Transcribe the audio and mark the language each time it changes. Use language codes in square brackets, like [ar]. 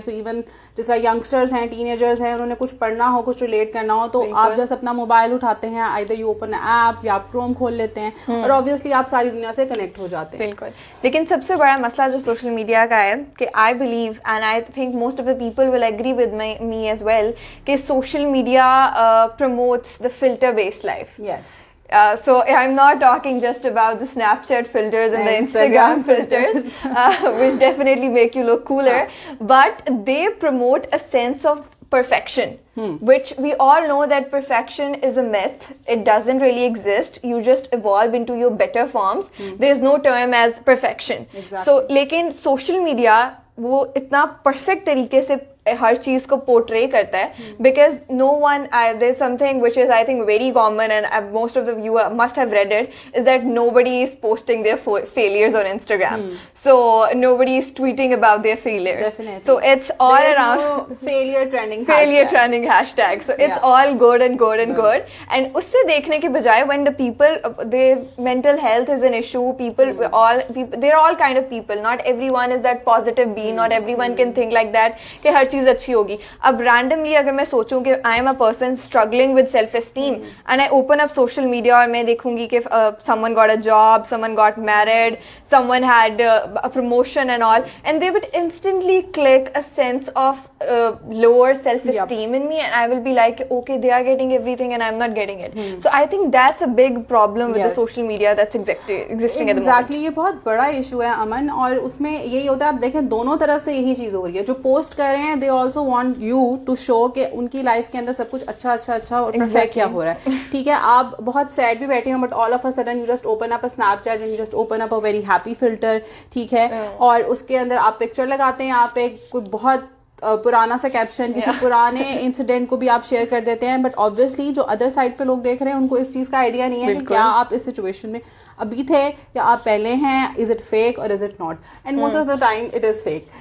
[ur] So even جس طرح youngsters ہیں, ٹین ایجرز ہیں, انہوں نے کچھ پڑھنا ہو, کچھ ریلیٹ کرنا ہو, تو آپ جیسے اپنا موبائل اٹھاتے ہیں, [en] either you open app [ur] یا آپ کروم کھول لیتے ہیں, اور آبویسلی آپ ساری دنیا سے کنیکٹ ہو جاتے ہیں. بالکل. لیکن سب سے بڑا مسئلہ جو سوشل میڈیا کا ہے کہ [en] I believe and I think most of the people will agree with me as well کہ social media promotes the filter based life. Yes. So I'm not talking just about the Snapchat filters and the Instagram filters, which definitely make you look cooler, but they promote a sense of perfection, which we all know that perfection is a myth. It doesn't really exist. You just evolve into your better forms. There's no term as perfection. Exactly. So lekin social media [ur] وہ اتنا perfect طریقے سے ہر چیز کو portray کرتا ہے, [en] Because no one, there is something which is I think very common and most of you must have read it, is that nobody is posting their failures on Instagram, so nobody is tweeting about their failures. Definitely. So it's all There is around no failure trending hashtag. So it's all good and good and good. And [ur] usse dekhne ke bajaye, [en] when the people, their mental health is an issue, people, they're all kind of people. Not everyone is that positive being. Not everyone can think like that [ur] کہ ہر چیز اچھی ہوگی. اب randomly اگر میں سوچوں کہ [en] I am a person struggling with self-esteem and I open up social media [ur] اور میں دیکھوں گی کہ [en] someone got a job, someone got married, someone had a promotion and all, and they would instantly click a sense of lower self-esteem in me, and I will be like, okay, they are getting everything and I'm not getting it. So I think that's a big problem with the social media that's existing at the moment. [ur] Exactly, یہ بہت بڑا issue ہے امن, اور اس میں یہی ہوتا ہے, آپ دیکھیں دونوں طرف سے یہی چیز ہو رہی ہے. جو پوسٹ کر رہے ہیں [en] they also want you to show [ur] کہ ان کی لائف کے اندر سب کچھ اچھا اچھا اچھا اور پرفیکٹ کیا ہو رہا ہے. ٹھیک ہے, آپ بہت سیڈ بھی بیٹھے ہیں, but [en] all of a sudden you just open up a Snapchat and you just open up a very happy filter, [ur] ٹھیک ہے, اور اس کے اندر آپ پکچر لگاتے ہیں, آپ ایک کوئی بہت پرانا سا کیپشن کسی پرانے انسیڈنٹ کو بھی آپ شیئر کر دیتے ہیں, بٹ آبویسلی جو ادر سائڈ پہ لوگ دیکھ رہے ہیں ان کو اس چیز کا آئیڈیا نہیں ہے کہ کیا آپ اس سچویشن میں ابھی تھے یا آپ پہلے ہیں, [en] is it fake [ur] اور [en] Is it not, and most of the time it is fake.